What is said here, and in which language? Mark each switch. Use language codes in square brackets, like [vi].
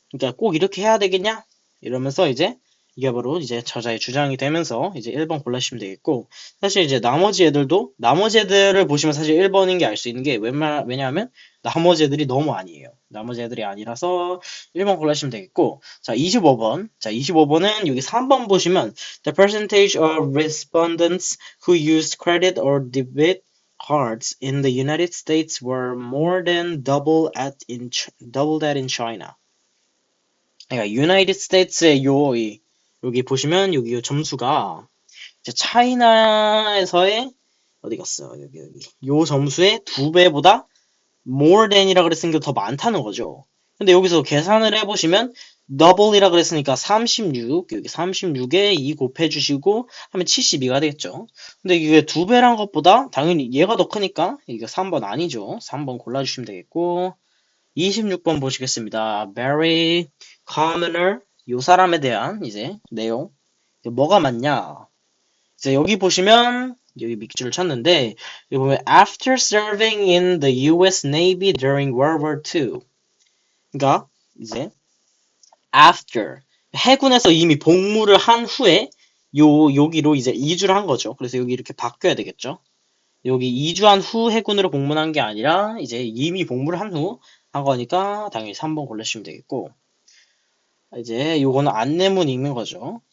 [ko] 그러니까 꼭 이렇게 해야 되겠냐? 이러면서 이제 이게 바로 이제 저자의 주장이 되면서 이제 1번 골라주시면 되겠고, 사실 이제 나머지 애들을 보시면 사실 1번인 게 알 수 있는 게, 왜냐하면 나머지 애들이 너무 아니에요. 나머지 애들이 아니라서 1번 골라주시면 되겠고, 자 25번. 자 25번은 여기 3번 보시면 [en] the percentage of respondents who used credit or debit cards in the United States were more than double that in China. [ko] 그러니까 United States의 여기 보시면 여기 요 점수가 이제 차이나에서의 어디 갔어? 여기 요 점수의 2배보다 [en] more than [ko] 이라 그랬으니까 더 많다는 거죠. 근데 여기서 계산을 해보시면 double이라 그랬으니까 36, 여기 36에 2 곱해주시고 하면 72가 되겠죠. 근데 이게 2배란 것보다 당연히 얘가 더 크니까 이게 3번 아니죠. 3번 골라주시면 되겠고, 26번 보시겠습니다. Very commoner, 요 사람에 대한 이제 내용. 뭐가 맞냐? 이제 여기 보시면 여기 밑줄을 쳤는데, 여기 보면 [en] after serving in the US Navy during World War II. [ko] 그러니까 이제 after, 해군에서 이미 복무를 한 후에 여기로 이제 이주를 한 거죠. 그래서 여기 이렇게 바뀌어야 되겠죠. 여기 이주한 후 해군으로 복무한 게 아니라 이제 이미 복무를 한 후 한 거니까 당연히 3번 골라주시면 되겠고, 이제 요거는 안내문 읽는 거죠.